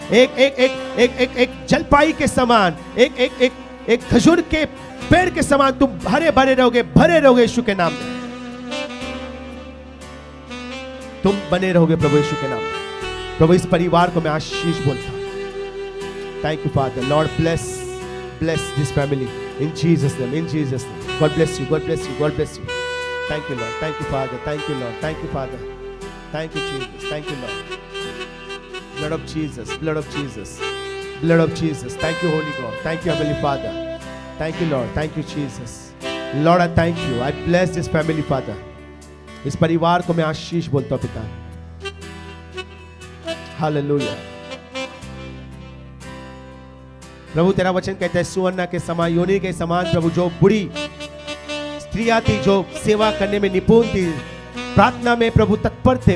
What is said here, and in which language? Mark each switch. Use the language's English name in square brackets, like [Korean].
[Hindi] एक एक एक एक एक एक जलपाई के समान, एक एक एक एक खजूर के पेड़ के समान तुम हरे भरे रहोगे यीशु के नाम में। तुम बने रहोगे प्रभु यीशु के नाम में। प्रभु इस परिवार को मैं आशीष बोलता हूं। [English] Thank you Father, Lord bless this family in Jesus name, in Jesus name. God bless you, God bless you, God bless you. Thank you Lord, thank you Father, thank you Lord, thank you Father, thank you Jesus, thank you Lord. Blood of Jesus, blood of Jesus, blood of Jesus. Thank you Holy God, thank you Heavenly Father, thank you Lord, thank you Jesus. Lord I thank you, I bless this family Father. [Hindi] इस परिवार को मैं आशीष बोलता हूं पिता। Hallelujah. प्रभु तेरा वचन कहता है सुवर्णा के समान, योनि के समान प्रभु जो बुरी स्त्रियां थी, जो सेवा करने में निपुण थी, प्रार्थना में प्रभु तत्पर थे।